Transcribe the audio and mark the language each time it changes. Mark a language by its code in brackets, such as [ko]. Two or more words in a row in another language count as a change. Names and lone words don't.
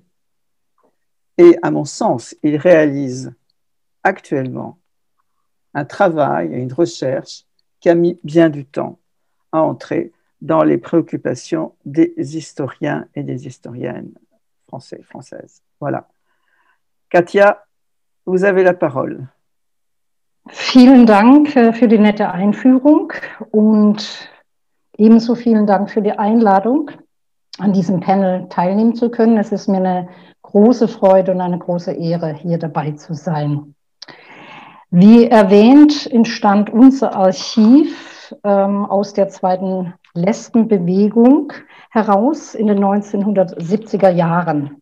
[fr] Et à mon sens, il réalise actuellement un travail et une recherche qui a mis bien du temps à entrer dans les préoccupations des historiens et des historiennes français, françaises. Voilà. Katia, vous avez la parole. [de] Vielen Dank für die nette Einführung und ebenso vielen Dank für die Einladung, an diesem Panel teilnehmen zu können. Es ist mir eine große Freude und eine große Ehre, hier dabei zu sein. Wie erwähnt, entstand unser Archiv aus der zweiten Lesbenbewegung heraus in den 1970er Jahren.